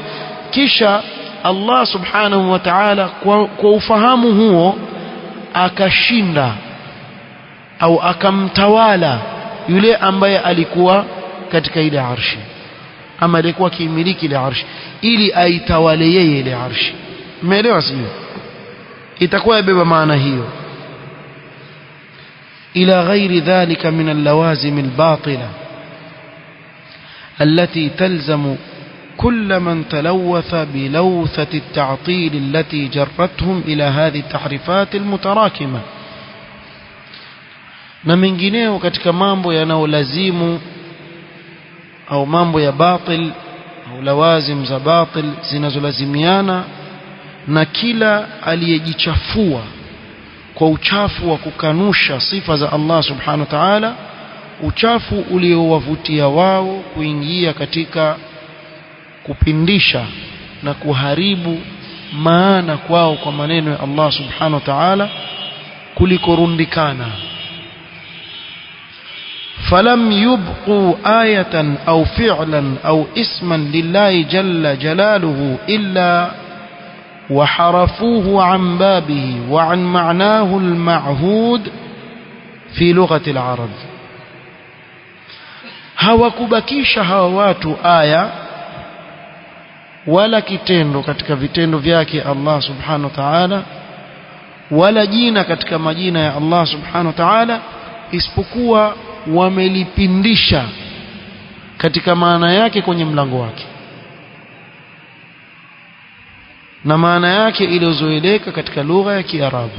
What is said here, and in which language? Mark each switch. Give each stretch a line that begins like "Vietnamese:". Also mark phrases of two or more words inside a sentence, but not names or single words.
Swahili: Kisha Allah
Arabic: سبحانه وتعالى
Swahili: kwa ufahamu huo akashinda au akamtawala yule ambaye alikuwa katika ile arshi ama alikuwa kimiliki ile arshi ili aitawale yeye ile arshi. Umeelewa sio? itakuwa yabeba maana hiyo.
Arabic: إلى غير ذلك من اللوازم الباطلة التي تلزم كل من تلوث بلوثة التعطيل التي جرتهم إلى هذه التحريفات المتراكمة.
Swahili: na mengineo katika mambo yanayolazimu au mambo ya batil au lawazim za batil zinazolazimiana na kila aliyejichafua kwa uchafu wa kukanusha sifa za Allah
Arabic: سبحانه وتعالى,
Swahili: uchafu uliowavutia wao kuingia katika kupindisha na kuharibu maana kwao kwa maneno ya Allah
Arabic: سبحانه وتعالى
Swahili: kulikorundikana.
Arabic: فلم يبقوا آية أو فعلا أو اسما لله جل جلاله إلا وحرفوه عن بابه وعن معناه المعهود في لغة العرب.
Swahili: hawakubakisha hawa watu aya wala kitendo katika vitendo vyake Allah
Arabic: سبحانه وتعالى
Swahili: wala jina katika majina ya Allah
Arabic: سبحانه وتعالى,
Swahili: isipokuwa wamelipindisha katika maana yake kwenye mlango wake na maana yake iliyozoeleka katika lugha ya Kiarabu.